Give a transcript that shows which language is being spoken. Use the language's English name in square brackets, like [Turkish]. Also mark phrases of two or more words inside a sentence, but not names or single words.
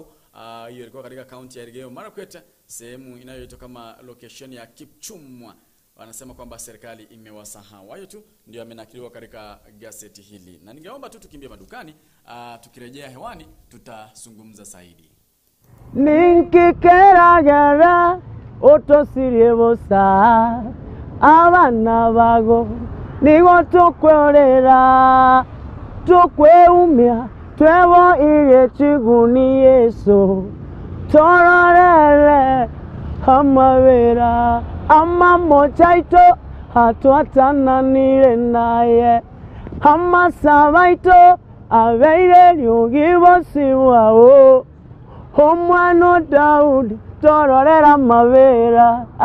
[Swahili] Hiyo ilikuwa katika kaunti ya Elgeyo Marakwet, sehemu inayoitwa kama location ya Kipchumwa. Wanasema kwamba serikali imewasahau. Hayo tu ndio amenakiliwa katika gazeti hili. Na ningeomba tu tukimbie madukani, tukirejea hewani tutazungumza zaidi. [Gusii] Ninkikeragera utosirie bosa abana bago nigo tukwerera tukweumia twebo ire chiguni Yesu tororere amabera amamochaito hatuatananire naye amasabaito abeire lyugibosiwao omwana Daudi tororera amabera